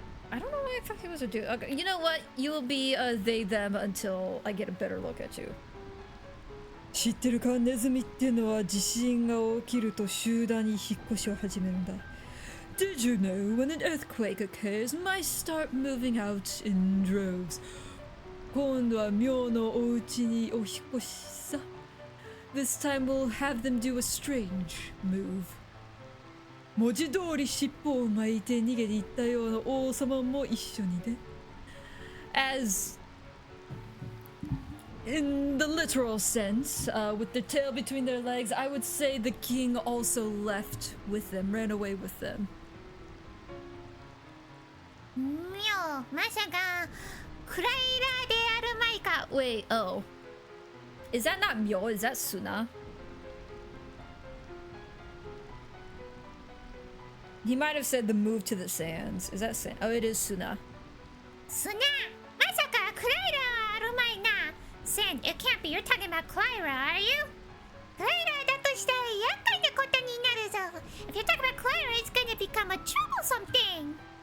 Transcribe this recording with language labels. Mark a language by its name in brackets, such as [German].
[English] I don't know why I thought he was a dude. Okay, you know what? You will be a they them until I get a better look at you. [Japanese] 知ってるかネズミっていうのは地震が起きると集団に引っ越しを始めるんだ。 [English] Did you know when an earthquake occurs, mice start moving out in droves? [Japanese] 今度は妙のお家にお引っ越しさ。 [English] This time we'll have them do a strange move. [Japanese] 文字通り尻尾を巻いて逃げていったような王様も一緒にね。 [English] As in the literal sense, with their tail between their legs, I would say the king also left with them, ran away with them. [Japanese] 妙まさかクライラであるまいか [English] Wait, oh. Is that not Myo? Is that Suna? He might have said the move to the sands. Is that Sand? Oh, it is Suna. [Japanese] スナまさかクライラはあるまいな [English] Sand, it can't be. You're talking about Clyra, are you? [Japanese] クライラだとしたら厄介なことになるぞ [English] If you're talking about Clyra, it's gonna become a troublesome thing.